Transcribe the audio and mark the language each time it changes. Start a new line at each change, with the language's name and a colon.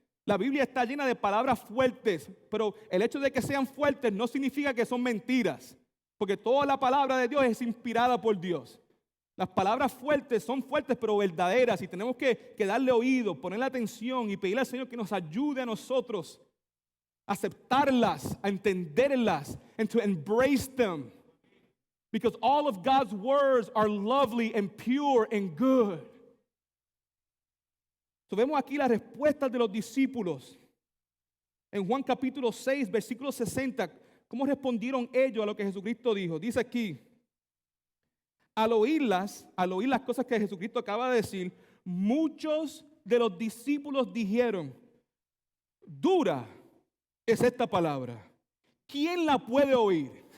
Spanish: La Biblia está llena de palabras fuertes, pero el hecho de que sean fuertes no significa que son mentiras, porque toda la palabra de Dios es inspirada por Dios. Las palabras fuertes son fuertes pero verdaderas y tenemos que darle oído, ponerle atención y pedirle al Señor que nos ayude a nosotros a aceptarlas, a entenderlas,
English: and to embrace them. Because all of God's words are lovely and pure and good.
Spanish: So vemos aquí las respuestas de los discípulos. En Juan capítulo 6, versículo 60, ¿cómo respondieron ellos a lo que Jesucristo dijo? Dice aquí, al oír las cosas que Jesucristo acaba de decir, muchos de los discípulos dijeron: dura es esta palabra, ¿quién la puede oír?